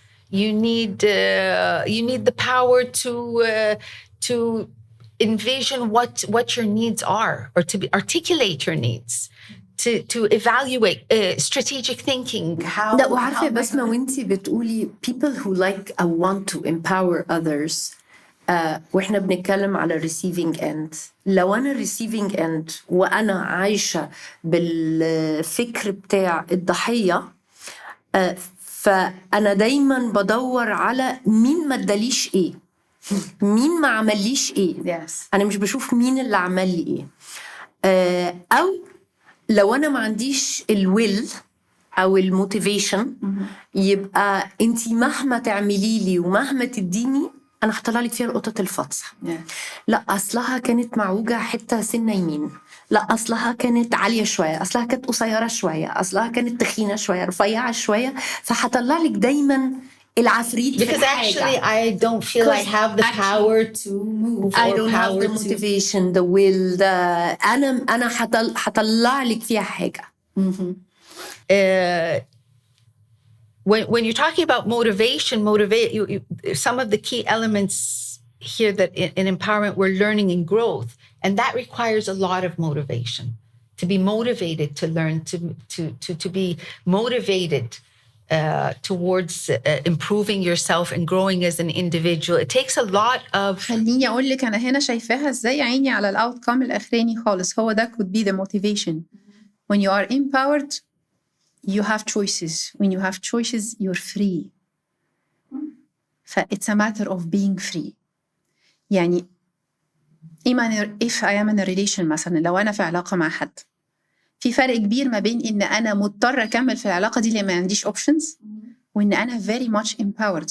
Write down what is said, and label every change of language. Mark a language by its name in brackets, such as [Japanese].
[English] You need the power to envision what your needs are, or to articulate your needs, to evaluate strategic thinking. How? [Arabic] لا وعارفة بسمة وانتي بتقولي [English] people who like want to empower others. [Arabic] واحنا بنتكلم على receiving end. لو أنا receiving end وأنا عايشة بالفكر بتاع الضحية، فأنا دايما بدور على مين ما اداليش ايه، مين ما عمليش ايه. [English] Yes. [Arabic] أنا مش بشوف مين اللي عمل لي ايه. أو لو أنا ما عنديش الويل أو الموتيفيشن، يبقى أنتي مهما تعملي لي ومهما تديني أنا هطلع لك فيها القطط الفطسة. لا أصلها كانت معوجة حتة سنة يمين، لا أصلها كانت عالية شوية، أصلها كانت قصيرة شوية، أصلها كانت تخينة شوية، رفيعة شوية، فهطلع لك دايما العفريت. [English] Because actually I don't feel I have the power to move. I don't have the motivation, the will, [Arabic] أنا هطلع لك فيها حاجة. [English] When you're talking about motivation, some of the key elements here that in empowerment we're learning and growth, and that requires a lot of motivation. To be motivated to learn, to be motivated towards improving yourself and growing as an individual. It takes a lot of. [Arabic] خليني أقول لك أنا هنا شايفاها إزاي. عيني على الأوتكم الأخراني خالص، هو ده [English] could be the motivation. When you are empowered, you have choices. When you have choices, you're free. It's a matter of being free. [Arabic] يعني [English] if I am in a relation [Arabic] مثلا، لو أنا في علاقة مع حد، في فرق كبير ما بين إن أنا مضطرة أكمل في العلاقة دي لأن ما عنديش options، وإن أنا [English] very much empowered.